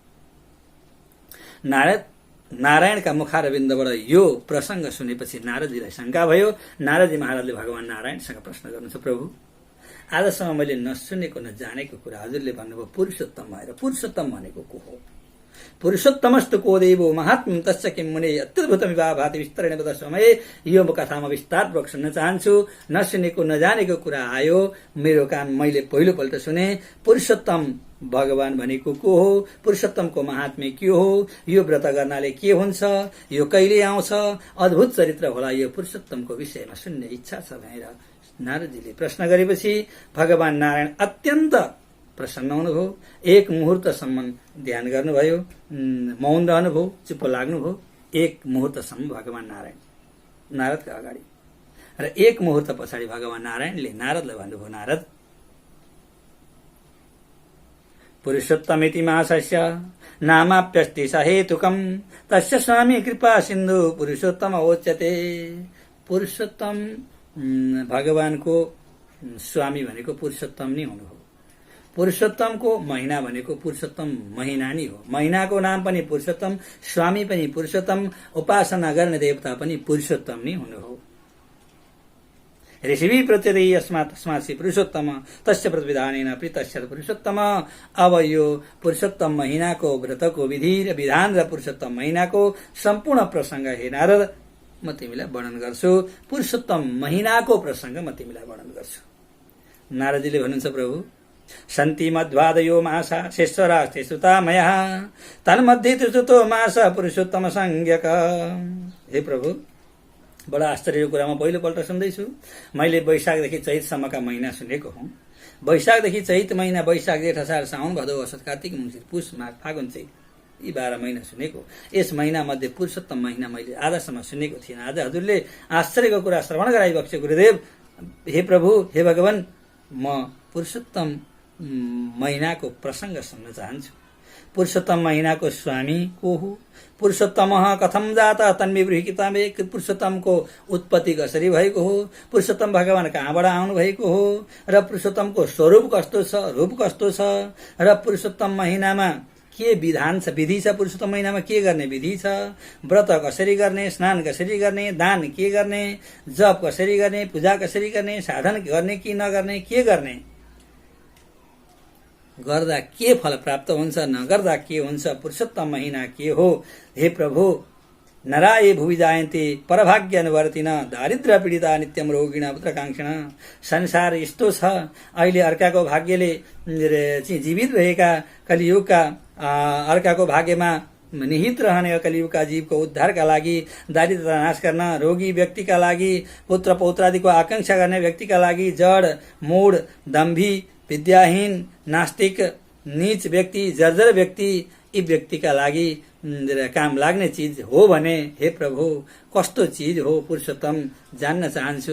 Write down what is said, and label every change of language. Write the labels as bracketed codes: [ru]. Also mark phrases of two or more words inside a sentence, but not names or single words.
[ne] नारायणका मुखारविन्दबाट यो प्रसङ्ग सुनेपछि नारदजीलाई शङ्का भयो। नारदजी महाराजले भगवान नारायणसँग प्रश्न गर्नुहुन्छ, प्रभु आजसम्म मैले नसुनेको नजानेको कुरा हजुरले भन्नुभयो पुरुषोत्तम भएर, पुरुषोत्तम भनेको को हो? [sa] पुरुषोत्तमस्तु को देवो महात्म्यं तस्य किं मुने अत्यद्भुतमिवा भाति विस्तरेण वदस्वमये। [ne] यो कथामा विस्तारपूर्वक सुन्न चाहन्छु। नसुनेको नजानेको कुरा आयो मेरो कान, मैले पहिलोपल्ट सुने। पुरुषोत्तम भगवान भनेको को हो, पुरुषोत्तमको महात्म्य के हो, यो व्रत गर्नाले के हुन्छ, यो कहिले आउँछ, अद्भुत चरित्र होला, यो पुरुषोत्तमको विषयमा सुन्ने इच्छा छ भनेर नारदजीले प्रश्न गरेपछि भगवान नारायण अत्यन्त प्रसन्न हुनुभयो। एक मुहूर्तसम्म ध्यान गर्नुभयो, मौन रहनुभयो, चुप्प लाग्नुभयो। एक मुहूर्तसम्म भगवान नारायण नारदका अगाडि, र एक मुहूर्त पछाडि भगवान नारायणले नारदलाई भन्नुभयो, [sa] नारद, पुरुषोत्तमेति मासस्य नामाप्यस्ति सहेतुकम् तस्य स्वामी कृपा सिन्धु पुरुषोत्तम उच्यते। [ne] पुरुषोत्तम भगवानको स्वामी भनेको पुरुषोत्तम नै हुनुभयो। पुरुषोत्तमको महिना भनेको पुरुषोत्तम महिना नै हो। महिनाको नाम पनि पुरुषोत्तम, स्वामी पनि पुरुषोत्तम, उपासना गर्ने देवता पनि पुरुषोत्तम नै हुनुभयो। [sa] ऋषिभि प्रत्यते यस्मात् तस्मात् श्री पुरुषोत्तम तस्य प्रतिविधानेन प्रीतस्य पुरुषोत्तम। [ne] अब यो पुरुषोत्तम महिनाको व्रतको विधि र विधान र पुरुषोत्तम महिनाको सम्पूर्ण प्रसंग हे नारद म तिमीलाई वर्णन गर्छु। पुरुषोत्तम महिनाको प्रसंग म तिमीलाई वर्णन गर्छु। नारदजीले भन्नुहुन्छ, प्रभु, [sa] सन्ति मध्वादयो मासा शेषरास्ते सुतामयः तन्मध्ये त्रिचतुर्थो मास पुरुषोत्तम संज्ञक। [ne] हे प्रभु, बडा आश्चर्यको कुरा म पहिलोपल्ट सुन्दैछु। मैले वैशाखदेखि चैतसम्मका महिना सुनेको हुँ। वैशाखदेखि चैत महिना, वैशाख जेठ असार साउन भदौ असोज कार्तिक मङ्सिर पुष माघ फागुन चैत, यी 12 महिना सुनेको। यस महिना मध्ये पुरुषोत्तम महिना मैले आजसम्म सुनेको थिएन। आज हजुरले आश्चर्यको कुरा श्रवण गराइबक्ष्यो गुरुदेव। हे प्रभु, हे भगवान, म पुरुषोत्तम महिनाको प्रसंग सुन्न चाहन्छु। पुरुषोत्तम महिनाको स्वामी को हो, [sa] पुरुषोत्तम कथम जात तन्विब्रूहि किताबे। [ne] पुरुषोत्तमको उत्पत्ति कसरी भएको हो, पुरुषोत्तम भगवान कहाँबाट आउनु भएको हो, र पुरुषोत्तमको स्वरूप कस्तो छ, रूप कस्तो छ, र पुरुषोत्तम महिनामा के विधान छ, विधि छ, पुरुषोत्तम महिनामा के गर्ने विधि छ, व्रत कसरी गर्ने, स्नान कसरी गर्ने, दान के गर्ने, जप कसरी गर्ने, पूजा कसरी गर्ने, साधन गर्ने कि नगर्ने, के गर्ने, गर्दा के फल प्राप्त हुन्छ, नगर्दा के हुन्छ, पुरुषोत्तम महिना के हो। हे प्रभु, [sa] नराये भुवि जायन्ते परभाग्य अनुवर्तिन दारिद्र्य पीडिता नित्यम रोगिण पुत्रकांक्षिण। [ne] संसार यस्तो छ, अहिले अर्काको भाग्यले जीवित रहेका कलियुगका, अर्काको भाग्यमा निहित रहने कलियुगका जीवको उद्धारका लागि, दारिद्रता नाश गर्न, रोगी व्यक्तिका लागि, पुत्र पौत्रादिको आकांक्षा गर्ने व्यक्तिका लागि, जड मूढ दम्भी विद्याहीन नास्तिक नीच व्यक्ति, जर्जर व्यक्ति, यी व्यक्तिका लागि काम लाग्ने चीज हो भने हे प्रभु कस्तो चीज हो पुरुषोत्तम जान्न चाहन्छु।